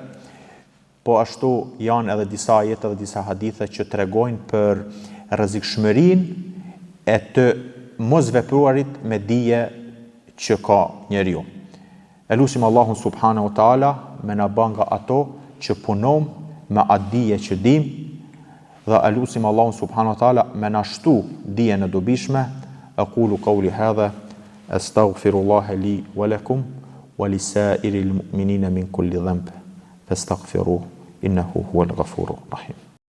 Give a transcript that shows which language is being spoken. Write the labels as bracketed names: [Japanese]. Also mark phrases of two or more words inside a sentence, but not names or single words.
[Albanian] Po ashtu janë edhe disa ajete dhe disa hadithe që tregojnë për rrezikshmërinë e të mos vepruarit me dije që ka njeriu. Elusim Allahun [Arabic] سبحانه وتعالى [Albanian] me na bën nga ato që punojmë me atë dije që dim, dhe elusim Allahun [Arabic] سبحانه وتعالى [Albanian] me na shtu dijen e dobishme. [Arabic] أقول قولي هذا أستغفر الله لي ولكم ولسائر المؤمنين من كل ذنب فاستغفروه إنه هو الغفور الرحيم.